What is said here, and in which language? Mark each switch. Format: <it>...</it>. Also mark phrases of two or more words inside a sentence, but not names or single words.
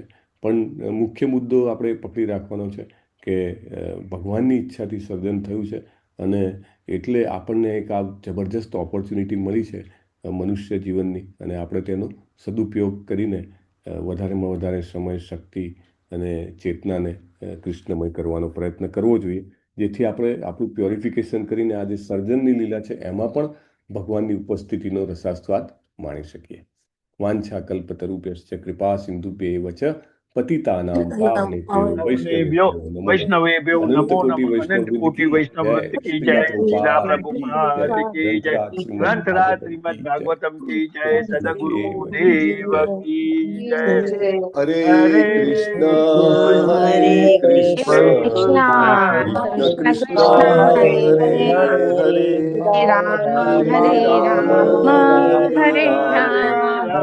<gu>પણ મુખ્ય મુદ્દો આપણે પકડી રાખવાનો છે કે ભગવાનની ઈચ્છાથી સર્જન થયું છે, અને એટલે આપણને એક આ જબરજસ્ત ઓપોર્ચ્યુનિટી મળી છે મનુષ્ય જીવનની, અને આપણે તેનો સદુપયોગ કરીને વધારેમાં વધારે સમય, શક્તિ અને ચેતનાને કૃષ્ણમય કરવાનો પ્રયત્ન કરવો જોઈએ, જેથી આપણે આપણું પ્યોરિફિકેશન કરીને આ જે સર્જનની લીલા છે એમાં પણ ભગવાનની ઉપસ્થિતિનો રસાસ્વાદ માણી શકીએ.</gu> <sa>वांछा कल्पतरुभ्यश्च कृपा सिन्धुभ्यैव च पतितानां पावनेभ्यो वैष्णवेभ्यो नमो.</sa> <gu>અનંત કોટી વૈષ્ણવ વૃંદ</gu> <hi>की जय,</hi> <gu>શ્રીરામ પ્રભુપાદ</gu> <hi>की जय,</hi> <gu>ગ્રંથરાજ શ્રીમદ ભાગવતમ</gu> <hi>की जय,</hi> <gu>સદગુરુ દેવ</gu> <hi>की जय.</hi> <sa>હરે હરે कृष्ण हरे कृष्ण कृष्ण कृष्ण हरे हरे, हरे राम हरे राम,</sa>